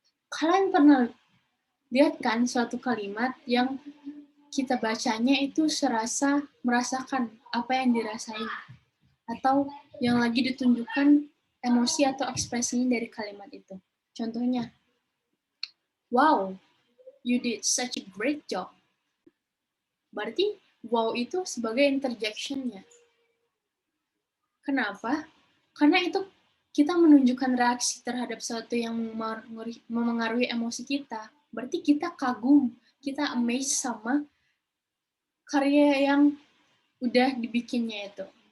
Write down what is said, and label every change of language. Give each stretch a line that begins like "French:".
Indonesian: Kalian pernah lihat kan suatu kalimat yang kita bacanya itu serasa merasakan apa yang dirasain atau yang lagi ditunjukkan emosi atau ekspresinya dari kalimat itu. Contohnya,
English: wow, you did such a great job.
Indonesian: Berarti wow itu sebagai interjection-nya. Kenapa? Karena itu kita menunjukkan reaksi terhadap sesuatu yang memengaruhi emosi kita. Berarti kita kagum, kita amazed sama karya yang udah dibikinnya itu.